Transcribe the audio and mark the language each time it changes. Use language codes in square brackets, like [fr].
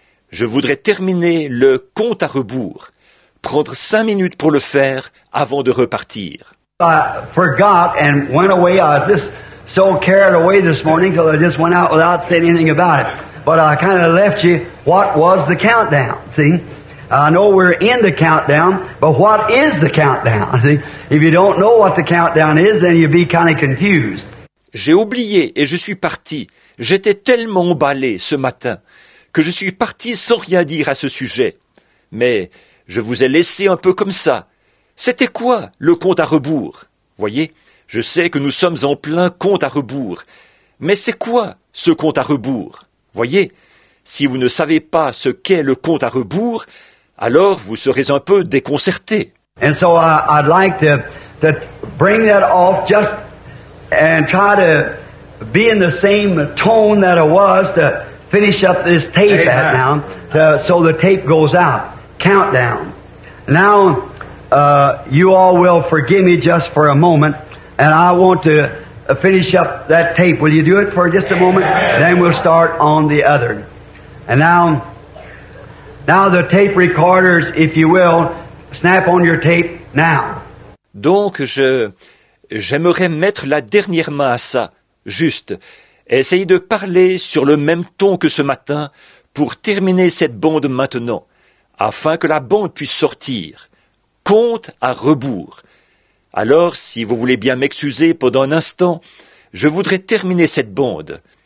[fr] Je voudrais terminer le compte à rebours, prendre 5 minutes pour le faire avant de repartir. [en] I forgot and went away. I was just so carried away this morning till I just went out without saying anything about it. But I kind of left you what was the countdown, see? I know we're in the countdown, but what is the countdown? See? If you don't know what the countdown is, then you'll be kind of confused. [fr] J'ai oublié et je suis parti. J'étais tellement emballé ce matin que je suis parti sans rien dire à ce sujet. Mais je vous ai laissé un peu comme ça. C'était quoi le compte à rebours? Voyez, je sais que nous sommes en plein compte à rebours. Mais c'est quoi ce compte à rebours? Voyez, si vous ne savez pas ce qu'est le compte à rebours, alors vous serez un peu déconcerté. [en] And so I'd like to bring that off just and try to be in the same tone that I was to finish up this tape at now, so the tape goes out. Countdown. Now, you all will forgive me just for a moment, and I want to finish up that tape. Will you do it for just a moment? Then we'll start on the other. And now the tape recorders, if you will, snap on your tape now. [fr] Donc, j'aimerais mettre la dernière main à ça, juste. Essayez de parler sur le même ton que ce matin pour terminer cette bande maintenant, afin que la bande puisse sortir. Compte à rebours. Alors, si vous voulez bien m'excuser pendant un instant, je voudrais terminer cette bande.